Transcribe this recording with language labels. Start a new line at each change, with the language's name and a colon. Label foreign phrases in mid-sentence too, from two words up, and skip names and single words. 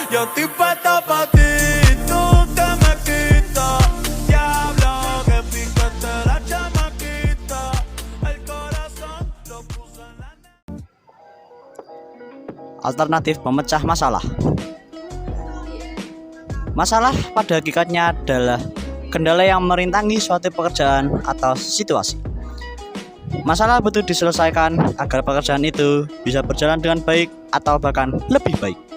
Spanish: Yo estoy puesto pa' ti, tú te me quitas. Diablo, que picaste la chamaquita. El corazón lo puso en la...
Indonesian: Alternatif pemecah masalah. Masalah pada hakikatnya adalah kendala yang merintangi suatu pekerjaan atau situasi. Masalah butuh diselesaikan agar pekerjaan itu bisa berjalan dengan baik atau bahkan lebih baik.